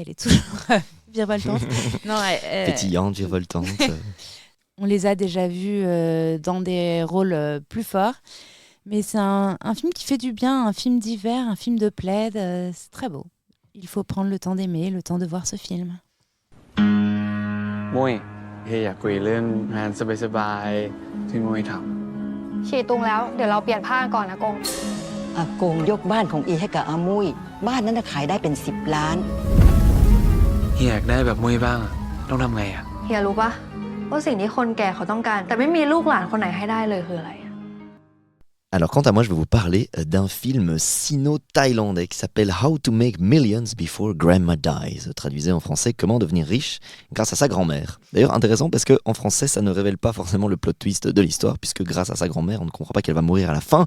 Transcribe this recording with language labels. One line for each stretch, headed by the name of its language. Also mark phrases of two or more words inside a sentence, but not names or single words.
French: Elle est toujours virevoltante. Pétillante, virevoltante. On les a déjà vus dans des rôles plus forts. Mais c'est un film qui fait du bien, un film d'hiver, un film de plaid. C'est très beau. Il faut prendre le temps d'aimer, le temps de voir ce film.
Thai: มุ้ยเฮียอยากคุยเรื่องงานสบายๆที่มุ้ยทำ ฉีดตุงแล้วเดี๋ยวเราเปลี่ยนผ้าก่อนนะกง อากงยกบ้านของอีให้กับอามุ้ยบ้านนั้นน่ะขายได้เป็น10 ล้าน เฮียอยากได้แบบมุ้ยบ้างต้องทำไงอ่ะ เฮียรู้ปะว่าสิ่งที่คนแก่เขาต้องการแต่ไม่มีลูกหลานคนไหนให้ได้เลยคืออะไร
French: Alors quant à moi, je vais vous parler d'un film sino-thaïlandais qui s'appelle How to Make Millions Before Grandma Dies, traduisé en français Comment devenir riche grâce à sa grand-mère. D'ailleurs intéressant parce qu'en français ça ne révèle pas forcément le
English: plot twist
French: de l'histoire puisque grâce à sa grand-mère on ne comprend pas qu'elle va mourir à la fin.